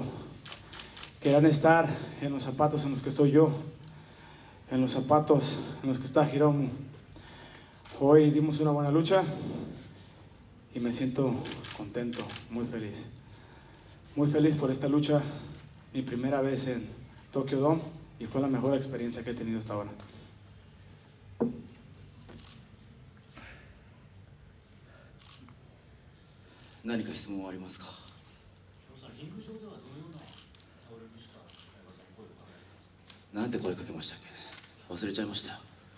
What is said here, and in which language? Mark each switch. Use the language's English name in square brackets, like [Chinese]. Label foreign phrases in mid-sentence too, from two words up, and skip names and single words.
[Spanish] Querían estar en los zapatos en los que estoy yo, en los zapatos en los que está Hiromu. Hoy dimos una buena lucha y me siento contento, muy feliz. Muy feliz por esta lucha, mi primera vez en Tokyo Dome, y fue la mejor experiencia que he tenido hasta ahora. [Japanese] 何か質問はありますか？なんて声かけましたっけ？忘れちゃいましたよ。